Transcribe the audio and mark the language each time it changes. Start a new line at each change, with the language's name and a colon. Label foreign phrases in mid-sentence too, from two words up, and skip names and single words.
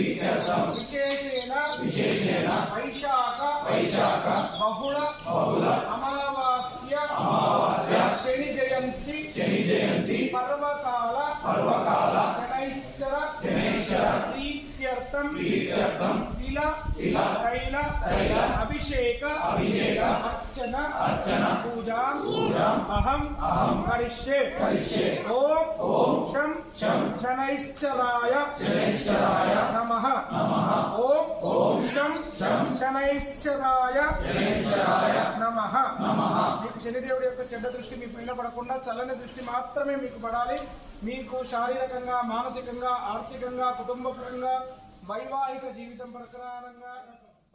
Sanskrit: विशेषेण वैशाख बहुल अमावास्य शनि जयंती पर्वकाल शनैश्चर प्रीत्यर्थम तिल तैल अभिषेक अर्चन पूजा अहम करिष्ये। ओम शं शनैश्चराय नमः। ओम शं शनैश्चराय नमः।
Telugu: మీకు శనిదేవుడి యొక్క చెడ్డ దృష్టి మీ పైన పడకుండా చల్లని దృష్టి మాత్రమే మీకు పడాలి. మీకు శారీరకంగా, మానసికంగా, ఆర్థికంగా, కుటుంబపరంగా, వైవాహిక జీవితం ప్రకారంగా